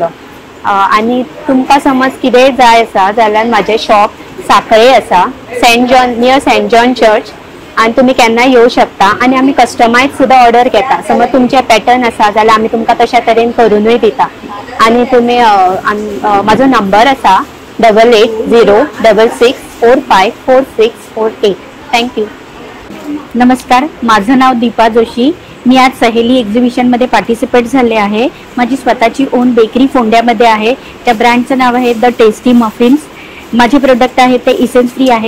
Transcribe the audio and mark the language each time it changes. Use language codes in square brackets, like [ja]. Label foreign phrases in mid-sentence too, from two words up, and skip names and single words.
[kok] आनी तुमकां समज कितेंय जाय आसा जाल्यार म्हाजें शॉप साखळे आसा, सेंट जॉन नियर सेंट जॉन चर्च. आनी तुमी केन्नाय येवं शकता. आनी आमी कस्टमायज सुद्दां ऑर्डर घेता. समज तुमचे पॅटर्न आसा जाल्यार आमी तुमकां तशा तरेन करूनय दिता. आनी तुमी म्हाजो नंबर आसा 880666454648. थँक्यू. [mr] नमस्कार, माझं नाव दीपा जोशी. मी आज सहेली एक्झिबिशनमध्ये पार्टिसिपेट झाले आहे. माझी स्वतःची ओन बेकरी फोंड्यामध्ये आहे. त्या ब्रँडचं नाव आहे द टेस्टी मफिन्स. माझे प्रोडक्ट आहे ते [en] essence free [mr] आहे.